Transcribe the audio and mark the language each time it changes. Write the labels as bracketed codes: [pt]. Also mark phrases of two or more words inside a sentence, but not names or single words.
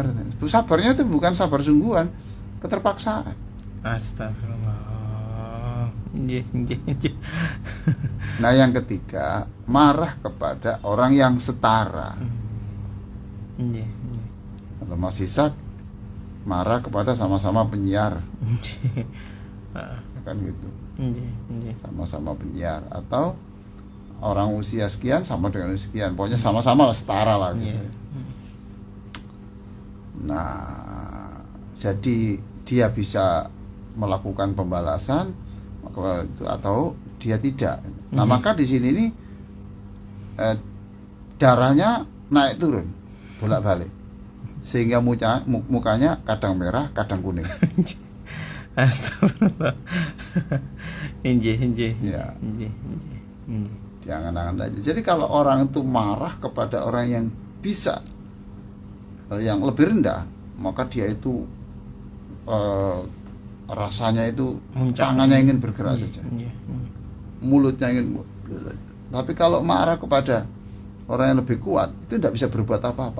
[id] Sabarnya itu bukan sabar sungguhan, keterpaksaan. Astagfirullah. [jv] Nggih, nggih, nggih. [id] Nah, yang ketiga, marah kepada orang yang setara. [jv] Nggih, nggih. [id] Kalau Mas Ishak marah kepada sama-sama penyiar, Nggih. kan gitu. [jv] Nggih, nggih. [id] Sama-sama penyiar, atau orang usia sekian sama dengan usia sekian, pokoknya sama-sama lah, setara lah gitu. Iya. Nah, jadi dia bisa melakukan pembalasan atau dia tidak. Nah, maka di sini nih darahnya naik turun bolak-balik, sehingga mukanya kadang merah kadang kuning. Astagfirullah. [jv] Nggih, nggih. [id] Ya. [jv] Nggih, nggih. Nggih. [id] Jangan-jangan aja. Jadi kalau orang itu marah kepada orang yang bisa, yang lebih rendah, maka dia itu rasanya itu tangannya ingin bergerak saja, mulutnya ingin. Tapi kalau marah kepada orang yang lebih kuat, itu tidak bisa berbuat apa-apa.